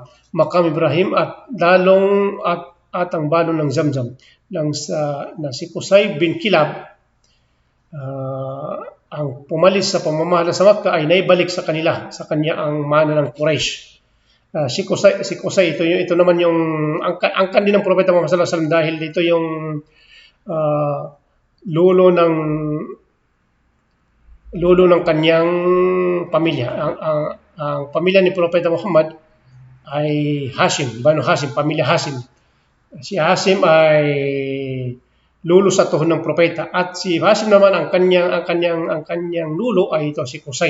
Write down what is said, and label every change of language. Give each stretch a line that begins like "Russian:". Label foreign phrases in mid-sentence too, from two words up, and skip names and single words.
Filipino: Maqam Ibrahim at ang balon ng Zamzam na si Qusay bin Kilab, ang pumalis sa pamamahala sa Makkah, ay naibalik sa kanya ang mana ng Quraysh. Si Qusay, ito naman yung angkan din ng Propeta Muhammad
Arabic: صلى الله عليه وسلم,
Filipino: dahil ito yung lolo ng kanyang pamilya. Ang pamilya ni Propeta Muhammad ay Hashim, Banu Hashim, pamilya Hashim. Si Hashim ay lulo sa tuhod ng propeta, at si Hashim naman ang kanyang lulo ay ito si Qusay.